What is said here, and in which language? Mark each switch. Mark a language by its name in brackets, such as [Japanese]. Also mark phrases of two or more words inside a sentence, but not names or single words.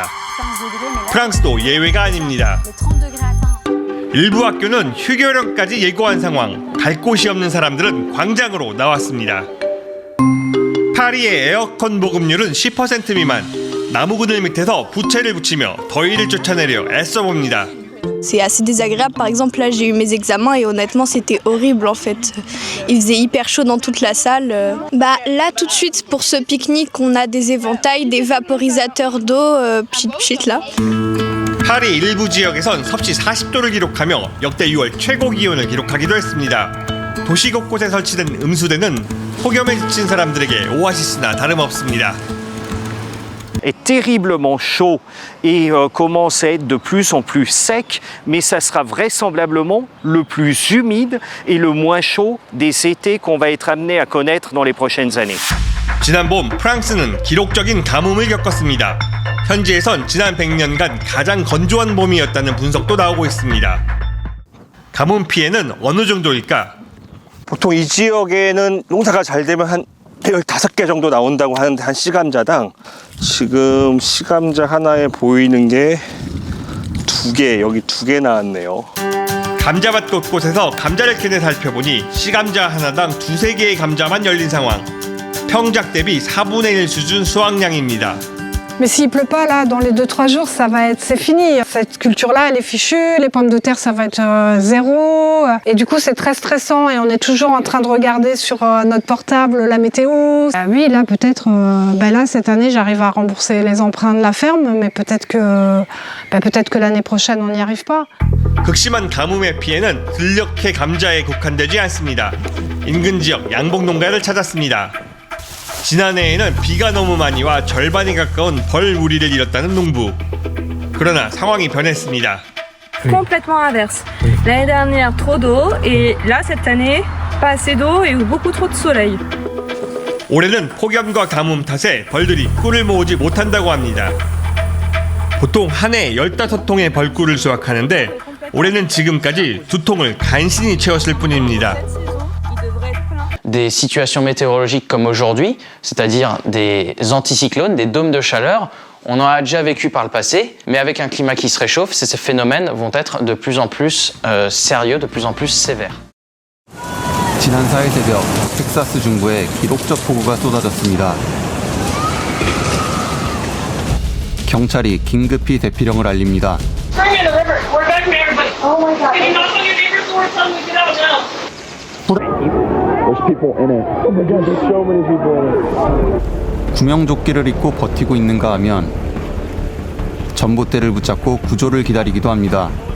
[Korean] 프랑스도 예외가 아닙니다. 일부 학교는 휴교령까지 예고한 상황, 갈 곳이 없는 사람들은 광장으로 나왔습니다. 파리의 에어컨 보급률은 10% 미만, 나무 그늘 밑에서 부채를 붙이며 더위를 쫓아내려 애써봅니다. [French] C'est assez désagréable. Par exemple, là, j'ai eu mes examens et honnêtement, c'était horrible en fait. Il faisait hyper chaud dans toute la salle. Là, tout de suite, pour ce pique-nique, on a des éventails, des vaporisateurs d'eau, pchit là. [Korean] 파리 일부 지역에선 섭씨 40도를 기록하며 역대 6월 최고 기온을 기록하기도 했습니다. 도시 곳곳에 설치된 음수대는 폭염에 지친 사람들에게 오아시스나 다름없습니다. [French] Est terriblement chaud et commence à être de plus en plus sec, mais ça sera vraisemblablement le plus humide et le moins chaud des étés qu'on va être amené à connaître dans les prochaines années. [Korean] 지난 봄 프랑스는 기록적인 가뭄을 겪었습니다. 현지에선 지난 100년간 가장 건조한 봄이었다는 분석도 나오고 있습니다. 가뭄 피해는 어느 정도일까? 보통 이 지역에는 농사가 잘 되면 한 15개 정도 나온다고 하는데 한 씨감자당 지금 씨감자 하나에 보이는 게 2개, 여기 2개 나왔네요. 감자밭 곳곳에서 감자를 캐내 살펴보니 씨감자 하나당 2-3개의 감자만 열린 상황. 평작 대비 4분의 1 수준 수확량입니다. [French] Mais s'il pleut pas là dans les 2-3 jours, c'est fini. Cette culture-là, elle est fichue. Les pommes de terre, ça va être zéro. Et du coup, c'est très stressant et on est toujours en train de regarder sur notre portable la météo. Oui, là peut-être, là cette année, j'arrive à rembourser les emprunts de la ferme, mais peut-être que l'année prochaine, on n'y arrive pas. [Korean] 극심한 가뭄의 피해는 들녘의 감자에 국한되지 않습니다. 인근 지역 양봉 농가를 찾았습니다. 지난해에는 비가 너무 많이 와 절반이 가까운 벌무리를 잃었다는 농부. 그러나 상황이 변했습니다. [French] Complètement inverse. L'année dernière, trop d'eau et là, cette année, pas assez d'eau et beaucoup trop de soleil. [Korean] 올해는 폭염과 가뭄 탓에 벌들이 꿀을 모으지 못한다고 합니다. 보통 한 해 15통의 벌꿀을 수확하는데 올해는 지금까지 2통을 간신히 채웠을 뿐입니다. [French] Des situations météorologiques comme aujourd'hui, c'est-à-dire des anticyclones, des dômes de chaleur, on en a déjà vécu par le passé, mais avec un climat qui se réchauffe, ces phénomènes vont être de plus en plus sérieux, de plus en plus sévères. [Korean] 지난 4일 새벽 텍사스 중부에 기록적 폭우가 쏟아졌습니다. 경찰이 긴급히 대피령을 알립니다. 구명조끼를 입고 버티고 있는가 하면 전봇대를 붙잡고 구조를 기다리기도 합니다.